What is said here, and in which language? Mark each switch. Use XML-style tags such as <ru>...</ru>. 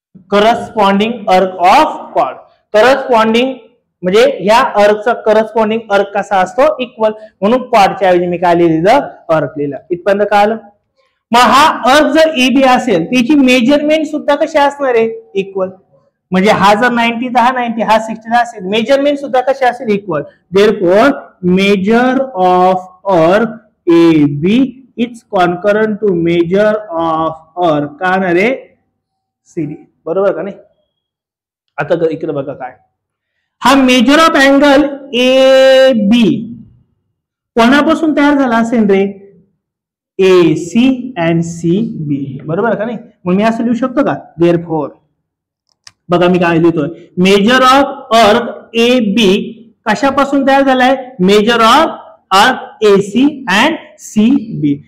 <mr>Corresponding अर्क of quad. Corresponding म्हणजे ह्या अर्कचा करस्पॉन्डिंग अर्क कसा असतो, इक्वल. म्हणून क्वाडच्या ऐवजी मी काय लिहिलं, अर्क लिहिलं. इथपर्यंत कळलं. मग हा अर्क जर एबी असेल त्याची मेजरमेंट सुद्धा कशी असणार आहे, इक्वल. म्हणजे हा जर 90 तर हा 90, हा 60 असेल, मेजरमेंट सुद्धा कशी असेल, इक्वल.</mr> <en>Therefore measure of arc A B is concurrent to measure of arc का रे, C D.</en> <mr>बरोबर का नाही. आता इकडे बघा काय, हा measure of angle A B कोणापासून तयार झाला असेल रे, ए सी अँड सी बी. बरोबर का नाही. मग मी असं लिहू शकतो का, देअरफॉर बघा मी काय लिहितोय, मेजर ऑफ अर्क ए बी कशापासून तयार झालाय, मेजर ऑफ अर्क ए सी अँड सी बी.</mr>